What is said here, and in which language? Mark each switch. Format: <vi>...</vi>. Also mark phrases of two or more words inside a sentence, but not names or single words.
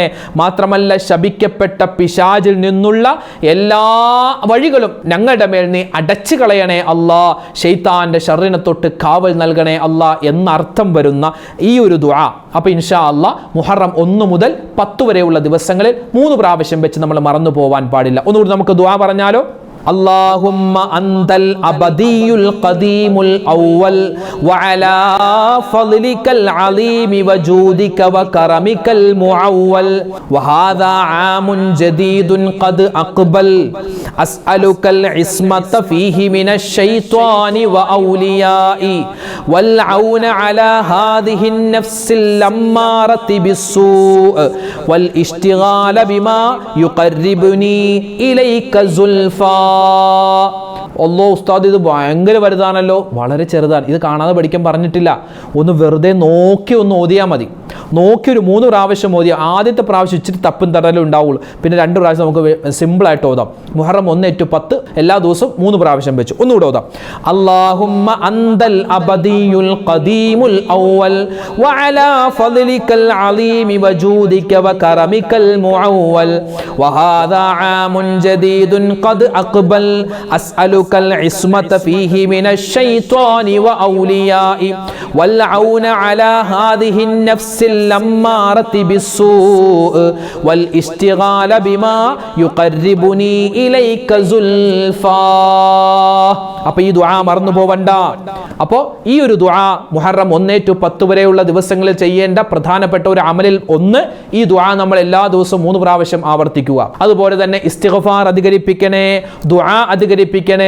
<ml>മാത്രമല്ല ശപിക്കപ്പെട്ട പിശാചിൽ നിന്നുള്ള എല്ലാ വഴികളും ഞങ്ങളുടെ മേൽ നീ അടച്ചു കളയണേ അല്ലാ. ശൈത്താന്റെ ഷർറിനെ തൊട്ട് കാവൽ നൽകണേ അല്ലാ എന്നർത്ഥം വരുന്ന ഈ ഒരു ദുആ. അപ്പോൾ</ml> <ar>إن شاء الله</ar> <ml>മുഹറം 1 മുതൽ 10 വരെയുള്ള ദിവസങ്ങളിൽ 3 പ്രാവശ്യം വെച്ച് നമ്മൾ മറന്നു പോവാൻ പാടില്ല. ഒന്നുകൂടി നമുക്ക് ദുആ പറഞ്ഞാലോ?</ml> <ar>اللهم أنت الأبدي القديم الأول وعلى فضلك العظيم وجودك وكرمك المعول وهذا عام جديد قد أقبل أسألك العصمة فيه من الشيطان وأوليائي والعون على هذه النفس الأمارة بالسوء والاشتغال بما يقربني إليك زلفى.</ar> <ml>അല്ലോ ഉസ്താദ്, ഇത് ഭയങ്കര വലുതാണല്ലോ. വളരെ ചെറുതാണ്, ഇത് കാണാതെ പഠിക്കാൻ പറഞ്ഞിട്ടില്ല. ഒന്ന് വെറുതെ നോക്കി ഒന്ന് ഓതിയാൽ മതി. നോക്കി ഒരു 3 പ്രാവശ്യം ഓതിയ. ആദ്യത്തെ പ്രാവശ്യം ഇച്ചിരി തപ്പും തടലും ഉണ്ടാവുള്ളൂ. പിന്നെ 2 പ്രാവശ്യം നമുക്ക് സിമ്പിളായിട്ട് ഓതാം. മുഹറം 1-10 എല്ലാ ദിവസവും 3 പ്രാവശ്യം വെച്ച് ഒന്നുകൂടെ ഓതാം.</ml> <ar>اللهم أنت الأبدي القديم الأول وعلى فضلك العليم وجودك وكرمك المعول وهذا عام جديد قد أقبل أسألك العصمة فيه من الشيطان وأوليائه والعون على هذه النفس الأمارة بالسوء والاشتغال بما يقربني إليك زلفى.</ar> <ml>അപ്പോൾ ഈ ദുആ മറന്നു പോവണ്ട. അപ്പോൾ ഈ ഒരു ദുആ മുഹറം 1-10 വരെയുള്ള ദിവസങ്ങളിൽ ചെയ്യേണ്ട പ്രധാനപ്പെട്ട ഒരു അമലിൽ ഒന്ന് ഈ ദുആ നമ്മൾ എല്ലാ ദിവസവും 3 പ്രാവശ്യം ആവർത്തിക്കുക. അതുപോലെ തന്നെ ഇസ്തിഗ്ഫാർ അധികരിപ്പിക്കണേ, ദുആ അധികരിപ്പിക്കണേ.</ml>